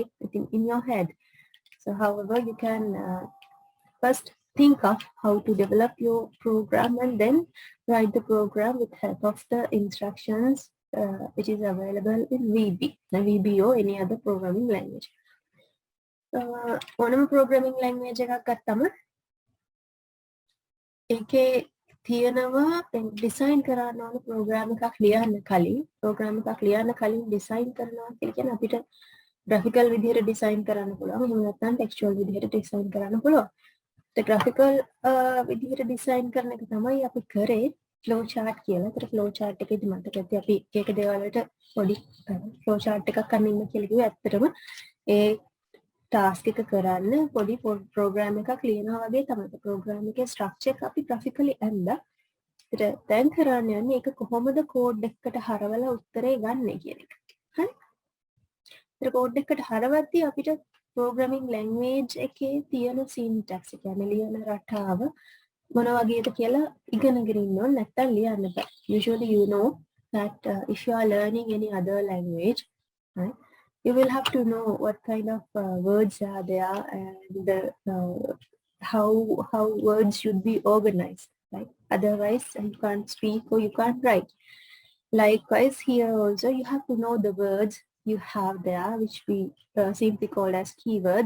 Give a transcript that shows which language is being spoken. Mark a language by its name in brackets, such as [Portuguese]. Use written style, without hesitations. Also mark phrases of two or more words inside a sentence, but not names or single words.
[English] Within in your head. So however, you can first think of how to develop your program and then write the program with help of the instructions which is available in VB, VB or any other programming language. [Sinhala] ඕනම [English] programming language [Sinhala] එකක් ගත්තම ඒකේ තියෙනවා design කරන්න ඕන program එකක් ලියන්න කලින් design කරනවා කියලා කියන්නේ අපිට graphical විදිහට design කරන්න පුළුවන්. එහෙම නැත්නම් textual විදිහට design කරන්න පුළුවන්. [English] The graphical [Sinhala] විදිහට design කරන එක තමයි අපි කරේ [English] flow chart [Sinhala] කියලා. ඒතර [English] flow chart [Sinhala] එකේදී මතක ඇති අපි එක දේවල් වලට පොඩි [English] flow chart [Sinhala] එකක් අනින්න කියලා කිව්වේ. ඇත්තටම ඒ task එක කරන්න පොඩි program එකක් ලියනවා වගේ තමයි. program එකේ structure එක අපි graphically ඇඳලා ඒතර දැන් කරන්න යන්නේ ඒක කොහොමද code එකකට හරවලා උත්තරේ ගන්න කියන එක. හරි? ඒතර code එකකට හරවද්දී අපිට [English] programming language [Sinhala] එකේ තියෙන syntax එක කියන්නේ ලියන රටාව මොන වගේද කියලා ඉගෙනගෙන ඉන්න ඕනේ නැත්නම් ලියන්න බෑ. [English] Usually you know that if you are learning any other language, right, you will have to know what kind of words are there and how words should be organized, right? Otherwise you can't speak or you can't write. Likewise here also you have to know the words you have there, which we simply call as keywords.